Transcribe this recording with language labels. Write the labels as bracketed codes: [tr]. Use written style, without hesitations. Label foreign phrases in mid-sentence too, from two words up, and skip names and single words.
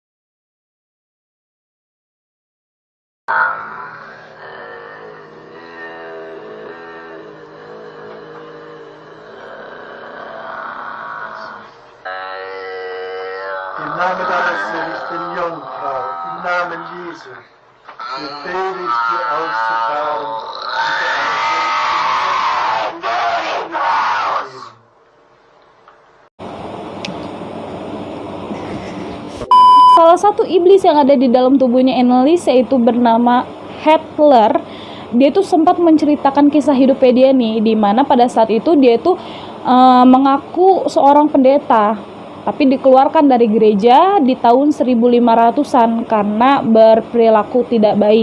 [de] im Namen deiner seligen Jungfrau, im Namen Jesu, befehle ich dir auszufahren. [id] Salah satu iblis yang ada di dalam tubuhnya Annelies yaitu bernama Hitler. Dia tuh sempat menceritakan kisah hidupnya dia nih, di mana pada saat itu dia tuh mengaku seorang pendeta, tapi dikeluarkan dari gereja di tahun 1500-an karena berperilaku tidak baik.